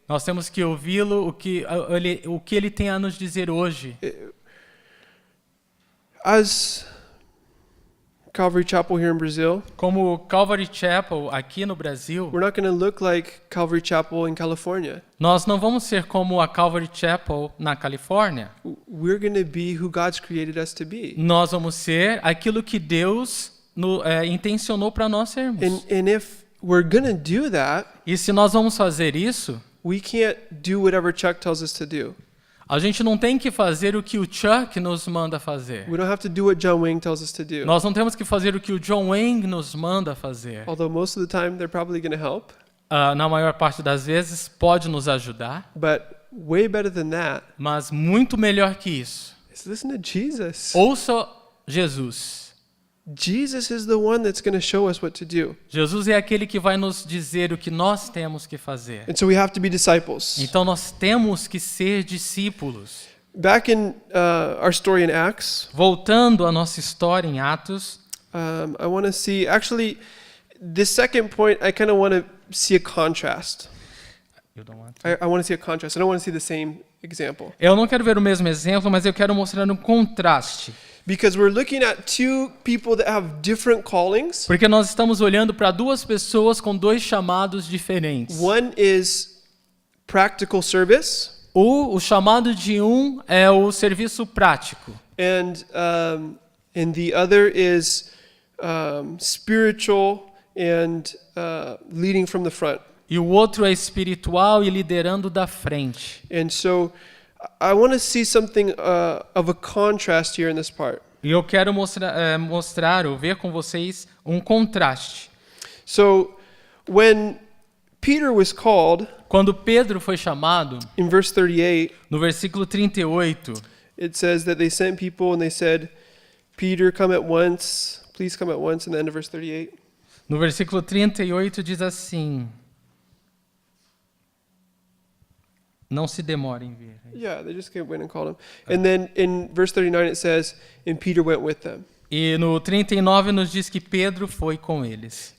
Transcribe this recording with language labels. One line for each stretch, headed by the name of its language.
Portuguese: Nós temos que ouvi-lo, o que ele tem a nos dizer hoje.
English: As Calvary Chapel here in Brazil,
Portuguese: Como o Calvary Chapel aqui no Brasil,
English: we're not going to look like Calvary Chapel in California.
Portuguese: nós não vamos ser como a Calvary Chapel na Califórnia.
English: We're going to be who God's created us to be.
Portuguese: Nós vamos ser aquilo que Deus intencionou para nós sermos.
English: And if we're going to do that,
Portuguese: E se nós vamos fazer isso,
English: we can't do whatever Chuck tells us to do.
Portuguese: a gente não tem que fazer o que o Chuck nos manda fazer.
English: We don't have to do what John Wayne tells us to do.
Portuguese: Nós não temos que fazer o que o John Wayne nos manda fazer.
English: Although most of the time they're probably going to help.
Portuguese: Na maior parte das vezes pode nos ajudar,
English: But way better than that
Portuguese: mas muito melhor que isso.
English: is listen to Jesus.
Portuguese: Ouça Jesus.
English: Jesus is the one that's going to show us what to do.
Portuguese: Jesus é aquele que vai nos dizer o que nós temos que fazer.
English: And so we have to be disciples.
Portuguese: Então nós temos que ser discípulos.
English: Back in our story in Acts,
Portuguese: Voltando à nossa história em Atos,
English: I want to see, actually, this second point, I kind of want to see a contrast. I want to see a contrast. I don't want to see the same example.
Portuguese: eu não quero ver o mesmo exemplo, mas eu quero mostrar um contraste.
English: Because we're looking at two people that have different callings.
Portuguese: Porque nós estamos olhando para duas pessoas com dois chamados diferentes.
English: One is practical service,
Portuguese: O chamado de um é o serviço prático.
English: and the other is spiritual and leading from the front.
Portuguese: E o outro é espiritual e liderando da frente.
English: And so I want to see something of a contrast here in this part.
Portuguese: E eu quero mostrar ou ver com vocês um contraste.
English: So when Peter was called,
Portuguese: Quando Pedro foi chamado,
English: in verse 38,
Portuguese: no versículo 38,
English: it says that they sent people and they said, Peter, come at once. Please come at once, in the end of verse 38.
Portuguese: no versículo 38 diz assim: não se demore em vir.
English: Yeah, they just went and called him. And then in verse 39 it says, and Peter went with them.
Portuguese: E no 39 nos diz que Pedro foi com eles.